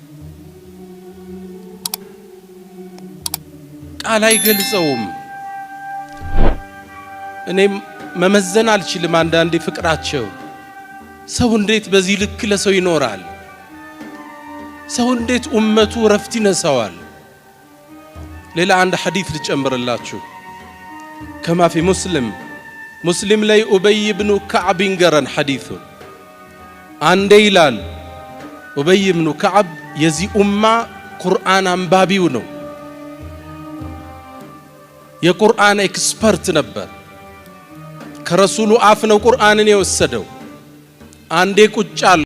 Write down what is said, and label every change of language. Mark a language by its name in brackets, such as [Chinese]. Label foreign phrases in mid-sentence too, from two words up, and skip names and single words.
[Amharic] ቃል አይገልጸውም እኔም መመዘን አልችልም አንዳንዴ ፍቅራቸው ሰው እንዴት በዚህ ልክ ለሰው ይኖራል ሰው እንዴት ኡመቱ ረፍት ይነሳዋል ሌላ አንድ ሐዲስ ልጨምርላችሁ [Arabic] كما في مسلم [Amharic] ላይ ኡበይ ኢብኑ ከዕብ ይንገረን ሐዲሱ አንዴ ይላል ኡበይ ኢብኑ ከዕብ የዚህ ኡማ ቁርአን አንባቢው ነው የቁርአን ኤክስፐርት ነበር ከረሱሉ አፍ ነው ቁርአንን የወሰደው። አንዴ ቁጭ አለ